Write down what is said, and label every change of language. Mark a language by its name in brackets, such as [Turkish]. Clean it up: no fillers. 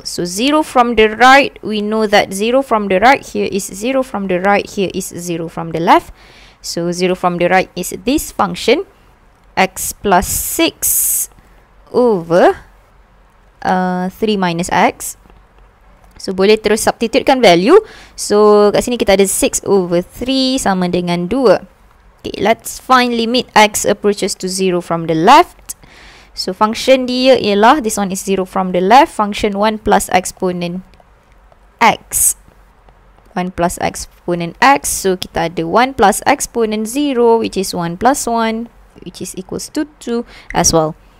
[English] So 0 from the right, we know that 0 from the right here is 0 from the right, here is 0 from the left. So 0 from the right is this function, x plus 6 over 3 minus x. [Malay] So boleh terus substitutekan value. So kat sini kita ada [English] 6 over 3 [Malay] sama dengan 2. [English] Okay, let's find limit x approaches to 0 from the left. So [Malay] function dia ialah, [English] this one is 0 from the left, function 1 plus exponent x. 1 plus exponent x, so [Malay] kita ada [English] 1 plus exponent 0 which is 1 plus 1 which is equals to 2 as well.